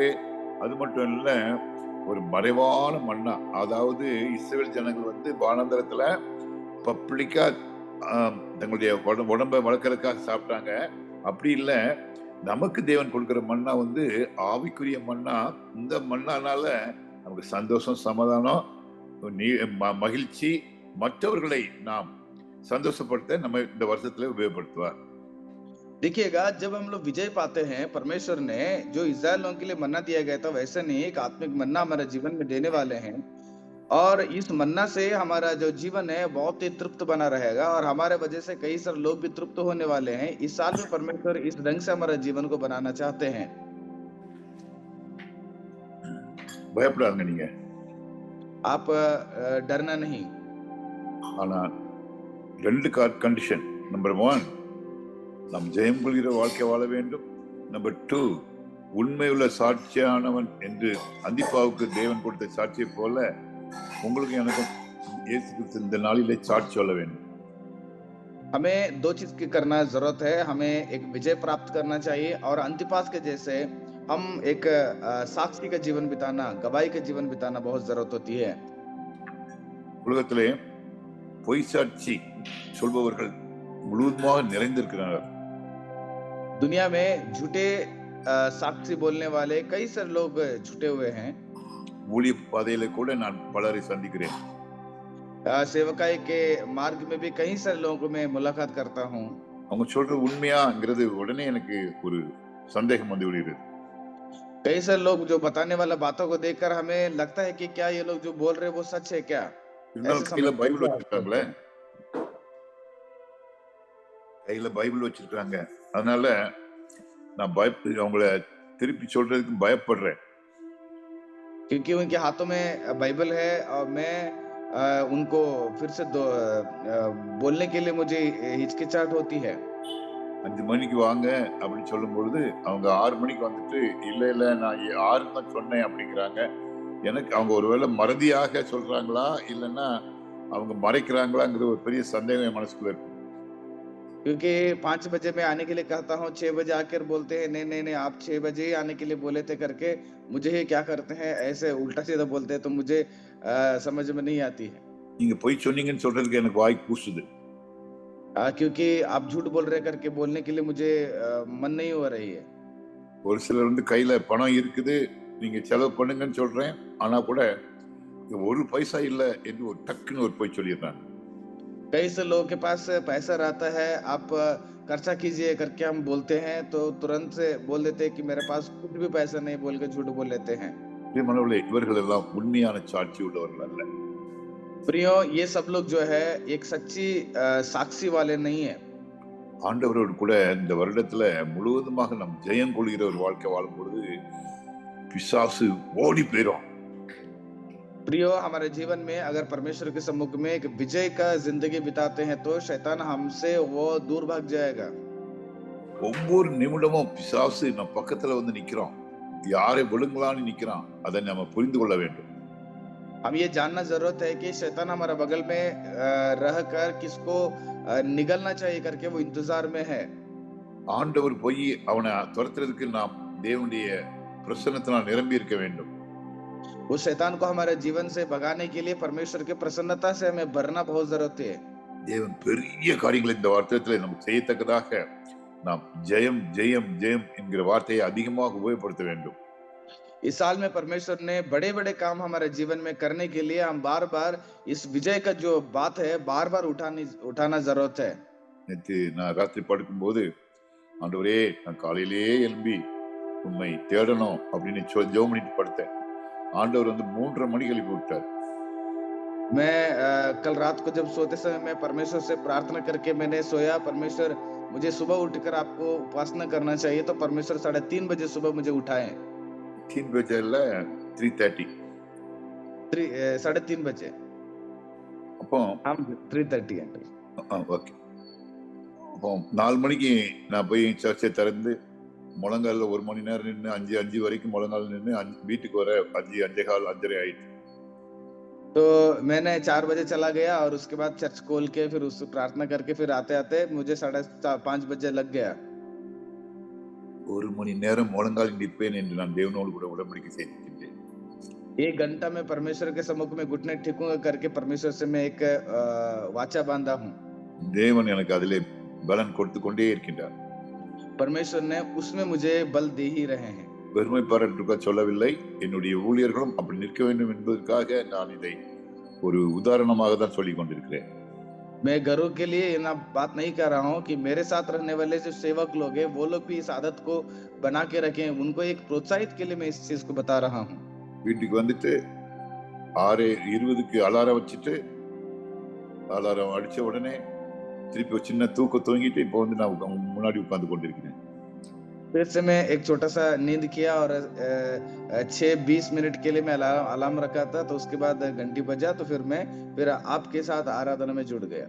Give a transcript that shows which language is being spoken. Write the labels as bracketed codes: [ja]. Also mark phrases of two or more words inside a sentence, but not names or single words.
[ta] அது மட்டும் இல்ல, ஒரு மறைவான மன்னா, அதாவது இஸ்ரவேல் ஜனங்கள் வானந்தரத்துல பப்ளிக்கா தங்களுடைய உடம்பை வளர்க்கறதுக்காக சாப்பிட்டாங்க. அப்படி இல்ல, நமக்கு தேவன் கொடுக்கிற மன்னா ஆவிக்குரிய மன்னா. இந்த மன்னானால நமக்கு சந்தோஷம், சமாதானம், மகிழ்ச்சி, மற்றவர்களை நாம் संतोषப்படுத்த நம்ம இந்த வருஷத்துல உபயோகப்படுத்துவார். [hi] देखिएगा, जब हम लोग विजय पाते हैं, परमेश्वर ने जो इस्राएल लोगों के लिए मन्ना दिया गया था वैसे नहीं एक आत्मिक मन्ना हमारे जीवन में देने वाले हैं और इस मन्ना से हमारा जो जीवन है बहुत ही तृप्त बना रहेगा और हमारे वजह से कई सारे लोग भी तृप्त होने वाले हैं। इस साल में परमेश्वर इस ढंग से हमारे जीवन को बनाना चाहते हैं। [ta] பயப்படாதீங்க, நீங்க [hi] आप डरना नहीं। [ta] ஆனா ரெண்டு கண்டிஷன். நம்பர் 1, நாம் ஜெயம் கொள்கிற வாழ்க்கை வாழ வேண்டும். நம்பர் 2, உண்மையுள்ள சாட்சியானவன் என்று அந்திப்பாவுக்கு தேவன் கொடுத்த சாட்சியை போல உங்களுக்கு எனக்கும் இயேசு கிறிஸ்து இந்த நாளிலே சாட்சி சொல்ல வேண்டும். [hi] हमें 2 चीज की करना जरूरत है। हमें एक विजय प्राप्त करना चाहिए और अंतिपास के जैसे हम एक साक्षी का जीवन बिताना, गवाही का जीवन बिताना बहुत जरूरत होती है। [ta] உலகத்திலே பொய் சாட்சி சொல்பவர்கள் முழுவதுமாக நிறைந்திருக்கிறார்கள். [hi] दुनिया में झूठे साक्षी बोलने वाले कई सारे लोग झूठे हुए हैं। [ta] ஊழிய பாதையில கூட நான் பலரை சந்திக்கிறேன். [hi] सेवकाई के मार्ग में भी कई सारे लोगों को मैं मुलाकात करता हूँ। [ta] அவங்க சொல்றது உண்மையாங்கிறது உடனே எனக்கு ஒரு சந்தேகம் வந்து விடுகிறது. [hi] कई सारे लोग जो बताने वाला बातों को देखकर हमें लगता है कि क्या ये लोग जो बोल रहे हैं वो सच है क्या? ऐसे [ta] இருந்தாலும் கையில [hi] समझने [ta] பைபிள் [hi] की आदत [ta] வச்சிருக்காங்களே, [hi] करते हैं। [ta] கையில பைபிள் வச்சிருக்காங்க. அதனால நான் அவங்கள திருப்பி சொல்றதுக்கு பயப்படுறேன். [hi] क्योंकि उनके हाथों में बाइबल है और मैं उनको फिर से बोलने के लिए मुझे हिचकिचाहट होती है। [ta] 5 மணிக்கு வாங்க அப்படின்னு சொல்லும்பொழுது, அவங்க 6 மணிக்கு வந்துட்டு, இல்ல, இல்ல நான் 6ன்னு தான் சொன்னேன் அப்படிங்கிறாங்க. எனக்கு அவங்க ஒருவேளை மறதியாக சொல்றாங்களா? இல்லன்னா அவங்க மறைக்கிறாங்களாங்கிற ஒரு பெரிய சந்தேகம் என் மனசுக்குள்ள இருக்கு. [hi] क्योंकि 5 बजे मैं आने के लिए कहता हूँ, 6 बजे आकर बोलते हैं, नहीं, नहीं, नहीं आप 6 बजे ही आने के लिए बोले थे करके, मुझे ये क्या करते हैं, ऐसे उल्टा-सीधा बोलते हैं तो मुझे समझ में नहीं आती है। [ta] நீங்க பொய் சொன்னீங்கன்னு சொல்றதுக்கு எனக்கு வாய் கூசுது. [hi] क्योंकि आप झूठ बोल रहे हैं करके बोलने के लिए मुझे मन नहीं हो रही है। [ta] ஒரு சிலர் வந்து கையில பணம் இருக்குது, நீங்க செலவு பண்ணுங்கன்னு சொல்றேன். ஆனா கூட ஒரு பைசா இல்ல என்று ஒரு டக்குன்னு ஒரு பொய் சொல்லிடுறாங்க. [hi] कई से लोगों के पास पैसा रहता है, आप खर्चा कीजिए करके हम बोलते हैं, तो तुरंत से बोल देते हैं कि मेरे पास कुछ भी पैसा नहीं बोल के झूठ बोल लेते हैं। [ta] பிரியமானவர்களே, இவர்கள் எல்லாம் உண்மையான சாட்சி உள்ளவர்கள் அல்ல. [hi] प्रियो, ये सब लोग जो है एक सच्ची साक्षी वाले नहीं है। [ta] ஆண்டவரோடு கூட இந்த வருடத்துல முழுவதுமாக நாம் ஜெயம் கொள்கிற ஒரு வாழ்க்கை வாழும் பொழுது பிசாசு ஓடி போயிடும். [hi] प्रियो, हमारे जीवन में अगर परमेश्वर के सम्मुख में एक विजय का जिंदगी बिताते हैं तो शैतान हमसे वो दूर भाग जाएगा। [ta] ஒவ்வொரு நிமிடமும் பிசாசு நம்ம பக்கத்துல வந்து நிக்கிறான். யாரை விழுங்கலான்னு நிக்கிறான். அதை நம்ம புரிந்து கொள்ள வேண்டும். [hi] हम ये जानना जरूरत है कि शैतान हमारे बगल में रहकर किसको निगलना चाहिए करके वो इंतजार में है। [ta] ஆண்டவர் போய் அவனை துரத்துறதுக்கு நாம் தேவனுடைய பிரசன்னத்தினால் நிரம்பி இருக்க வேண்டும். [hi] उस शैतान को हमारे जीवन से भगाने के लिए परमेश्वर की प्रसन्नता से हमें भरना बहुत जरूरत है। [ta] தேவன் பெரிய காரியங்களை இந்த வார்த்தையில நமக்கு செய்யத்தக்கதாக நாம் ஜெயம் ஜெயம் ஜெயம் என்கிற வார்த்தையை அதிகமாக உபயோகப்படுத்த வேண்டும். [hi] इस साल में परमेश्वर ने बड़े-बड़े काम हमारे जीवन में करने के लिए हम बार-बार इस विजय का जो बात है बार-बार उठाना जरूरत है। [ta] நேற்று நான் ராத்திரி படுக்கும்போது, ஆண்டவரே நான் காலையிலேயே எழும்பி உண்மை தேடணும் அப்படின்னு ஜெபம் பண்ணிட்டு படுத்தேன். ஆண்டவர் வந்து 3:30 மணிக்கு எழுப்பி விட்டார். [hi] मैं कल रात को जब सोते समय मैं परमेश्वर से प्रार्थना करके मैंने सोया, परमेश्वर मुझे सुबह उठकर आपको उपासना करना चाहिए, तो परमेश्वर 3:30 बजे सुबह मुझे उठाए। 3 बजे இல்ல 3:30. 3:30 बजे। [ta] அப்போ [hi] हम 3:30 अंकल। [ta] ஓகே. அப்போ 4 மணிக்கு நான் போய் சர்ச்சை திறந்து முழங்கால 1 மணி நேரம் நின்று 5 வரைக்கும் முழங்கால நின்று வீட்டுக்கு வர 5, 5:15, 5:30 ஆயிடுச்சு. [hi] तो मैंने 4 बजे चला गया और उसके बाद चर्च खोल के फिर उस प्रार्थना करके फिर आते-आते मुझे 5:30 बजे लग गया। [ta] 1 மணி நேரம் முழங்கால் நிற்பேன் என்று நான் தேவனோடு கூட உடன்படிக்கை செய்திருக்கின்றேன். [hi] 1 घंटा में परमेश्वर के सम्मुख में घुटने टेकूंगा करके परमेश्वर से मैं एक वाचा बांधा हूँ। [ta] தேவன் எனக்கு அதிலே பலன் கொடுத்து கொண்டே இருக்கின்றார். [hi] परमेश्वर ने उसमें मुझे बल दे ही रहे हैं। [ta] பெருமை பாராட்டுக்க சொல்லவில்லை. என்னுடைய ஊழியர்களும் அப்படி நிற்க வேண்டும் என்பதற்காக நான் இதை ஒரு உதாரணமாக தான் சொல்லிக் கொண்டிருக்கிறேன். [hi] मैं घरों के लिए ये ना बात नहीं कर रहा हूँ कि मेरे साथ रहने वाले जो सेवक लोग हैं वो लोग भी इस आदत को बना के रखें, उनको एक प्रोत्साहित के लिए मैं इस चीज को बता रहा हूँ। [ta] வீட்டுக்கு வந்துட்டு 6:20க்கு அலாரம் வச்சுட்டு, அலாரம் அடிச்ச உடனே திருப்பி ஒரு சின்ன தூக்கம் தூங்கிட்டு இப்போ வந்து நான் முன்னாடி உட்கார்ந்து கொண்டிருக்கிறேன். [hi] फिर से मैं एक छोटा सा नींद किया और 6-20 मिनट के लिए मैं अलार्म रखा था, तो उसके बाद घंटी बजा तो फिर आपके साथ आराधना में जुड़ गया।